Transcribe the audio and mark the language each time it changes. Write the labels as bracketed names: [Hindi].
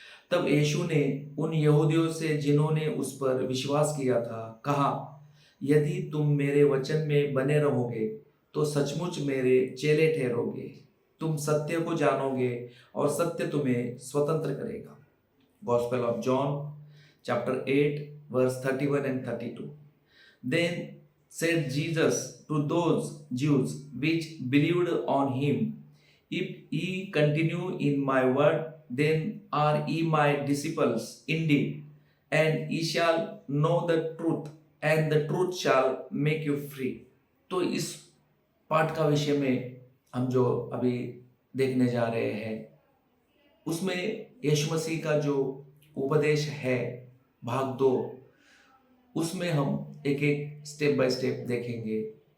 [Hindi] तब यीशु ने उन यहूदियों से जिन्होंने उस पर विश्वास किया था कहा, यदि तुम मेरे वचन में बने रहोगे तो सचमुच मेरे चेले ठहरोगे। तुम सत्य को जानोगे और सत्य तुम्हें स्वतंत्र करेगा। [English] Gospel of John chapter 8 verse 31 and 32। Then said Jesus to those Jews which believed on him, if ye continue in my word, then are ye my disciples indeed, and ye shall know the truth, and the truth shall make you free। [Hindi] तो इस पाठ का विषय में हम जो अभी देखने जा रहे हैं उसमें यीशु मसीह का जो उपदेश है भाग 2, उसमें हम एक एक [English] step by step [Hindi] देखेंगे।